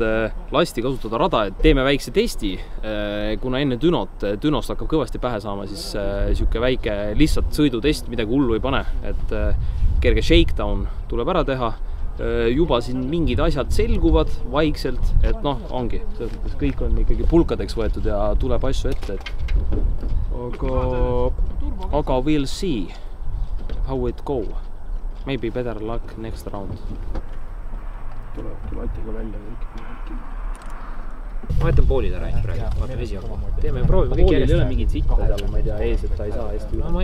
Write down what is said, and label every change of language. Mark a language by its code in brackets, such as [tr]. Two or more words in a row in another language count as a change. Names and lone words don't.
[et] lasti kasutada rada, et teeme väikse testi, kuna enne dünost hakkab kõvasti pähe saama, siis siuke väike lihtsalt sõidutest, midagi hullu ei pane, et kerge shakedown tuleb ära teha, juba siin mingid asjad selguvad vaikselt, et noh, ongi, kõik on ikkagi pulkadeks võetud ja tuleb asju ette, et aga [en] we'll see how it go. Maybe better luck next round. [et] Tulebki latiga välja kõik. Ma jätan poolid ära praegu, vaatame esialgu. Teeme, proovime kõik järjest. Poolil ei ole mingid sitta seal, ma ei tea, ees, et ta ei saa hästi üle.